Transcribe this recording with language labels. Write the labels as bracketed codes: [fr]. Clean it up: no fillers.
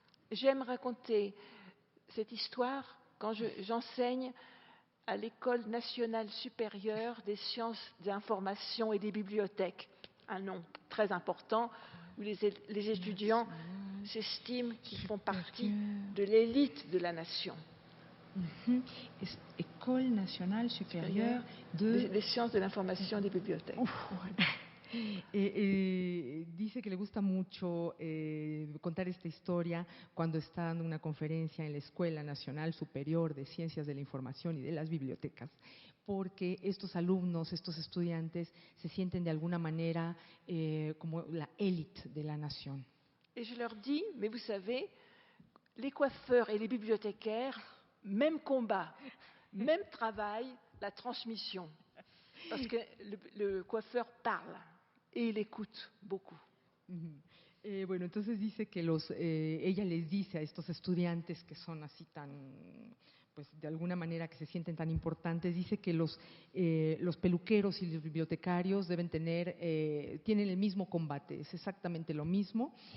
[fr] J'aime raconter cette histoire quand j'enseigne à l'École nationale supérieure des sciences de l'information et des bibliothèques, un nom très important où les étudiants s'estiment qu'ils font partie de l'élite de la nation. Es École nationale supérieure des sciences de l'information et des bibliothèques. [es] Dice que le gusta mucho contar esta historia cuando está dando una conferencia en la Escuela Nacional Superior de Ciencias de la Información y de las Bibliotecas, porque estos alumnos, estos estudiantes se sienten de alguna manera como la élite de la nación. [fr] Et je leur dis, mais vous savez, les coiffeurs et les bibliothécaires, même combat, même travail, la transmission. Parce que le coiffeur parle et il écoute beaucoup. [es] Bueno, entonces dice que ella les dice a estos estudiantes que son así tan, pues de alguna manera que se sienten tan importantes, dice que los peluqueros y los bibliotecarios tienen el mismo combate, es exactamente lo mismo.